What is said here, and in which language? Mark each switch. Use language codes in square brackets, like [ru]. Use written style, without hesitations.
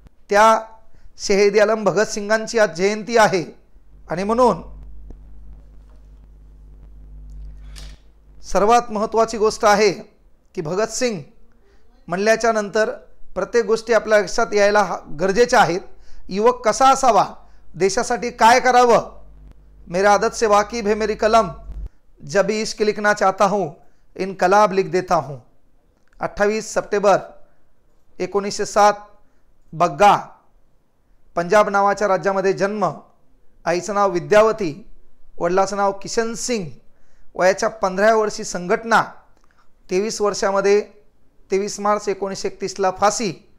[mr] त्या शहीद आलम भगतसिंगांची आज जयंती आहे आणि म्हणून सर्वात महत्त्वाची गोष्ट आहे की भगतसिंग म्हणल्याच्या नंतर प्रत्येक गोष्टी आपल्या लक्षात यायला गरजेच्या आहेत. युवक कसा असावा, देशासाठी काय करावं, [hi] मेरा आदत से वाकिफ है मेरी कलम, जब भी इश्क लिखना चाहता हूँ इनकलाब लिख देता हूँ. [mr] 28 सप्टेंबर 1907 बग्गा, पंजाब नावाच्या राज्यामध्ये जन्म. आईचं नाव विद्यावती, वडिलाचं नाव किशन सिंग. वयाच्या 15व्या वर्षी संघटना. 23 वर्षामध्ये 23 मार्च 1931ला फाशी.